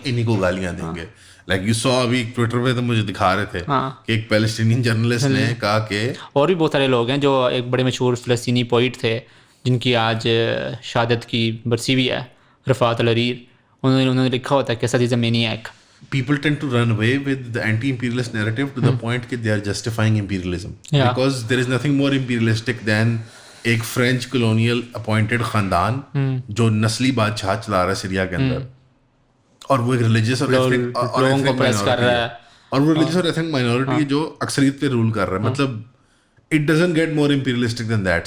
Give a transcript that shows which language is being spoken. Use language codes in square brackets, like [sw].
[ur] انہی کو گالیاں دیں گے. لائک یو سو ابھی ٹویٹر پہ تو مجھے دکھا رہے تھے کہ ایک پیلسٹینین جرنلسٹ نے کہا کہ اور بھی بہت سارے لوگ ہیں جو ایک بڑے مشہور فلسطینی پوئٹ تھے جن کی آج شہادت کی برسی بھی ہے, رفعت الحریر, انہوں نے لکھا ہوتا ہے کہ [en] Assad is a maniac. people tend to run away with the anti-imperialist narrative to the point that they are justifying imperialism. Yeah. Because there is nothing more imperialistic than [ur] ایک فرینچ کولونیل اپوائنٹڈ خاندان جو نسلی بادشاہ چلا رہا ہے سیریا کے اندر, اور وہ ایک ریلیجیس اور لوگوں کو پریس کر رہا ہے, اور وہ ریلیجیس اور ایتھنک مائنورٹی جو اکثریت پہ رول کر رہا ہے. مطلب [en] It doesn't get more imperialistic than that.